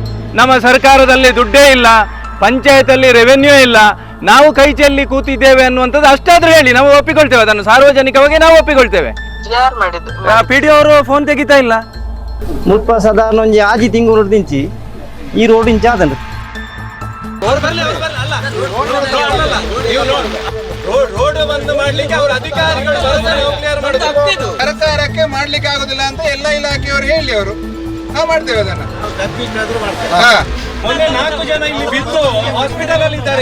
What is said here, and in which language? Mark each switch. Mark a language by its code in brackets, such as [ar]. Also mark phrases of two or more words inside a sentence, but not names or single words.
[kn] ನಮ್ಮ ಸರ್ಕಾರದಲ್ಲಿ ದುಡ್ಡೇ ಇಲ್ಲ, ಪಂಚಾಯತಲ್ಲಿ ರೆವೆನ್ಯೂ ಇಲ್ಲ, ನಾವು ಕೈ ಚೆಲ್ಲಿ ಕೂತಿದ್ದೇವೆ ಅನ್ನುವಂಥದ್ದು ಅಷ್ಟಾದ್ರೂ ಹೇಳಿ, ನಾವು ಒಪ್ಪಿಕೊಳ್ತೇವೆ, ಅದನ್ನು ಸಾರ್ವಜನಿಕವಾಗಿ ನಾವು ಒಪ್ಪಿಕೊಳ್ತೇವೆ. PDO ಅವರು ಫೋನ್ ತೆಗಿತಾ ಇಲ್ಲ. [tcy] ಮುಲ್ಪ ಸಾಧಾರಣ ಒಂಜಿ ಆಜಿ ತಿಂಗಳು ದಿಂಚಿ ಈ ರೋಡ್ ಇಂಚ ಆದನು [kn] ರೋಡ್ ಬಂದ್ ಮಾಡ್ಲಿಕ್ಕೆ ಅವ್ರ ಅಧಿಕಾರಿಗಳು ಸರ್ಕಾರಕ್ಕೆ ಮಾಡ್ಲಿಕ್ಕೆ ಆಗುದಿಲ್ಲ ಅಂತ ಎಲ್ಲ ಇಲಾಖೆಯವರು ಹೇಳಿ ಅವರು ನಾವು ಮಾಡ್ತೇವೆ ಅದನ್ನ. ಮೊನ್ನೆ 4 ಜನ ಇಲ್ಲಿ ಬಿದ್ದು ಹಾಸ್ಪಿಟಲ್ ಅಲ್ಲಿ ಇದ್ದಾರೆ.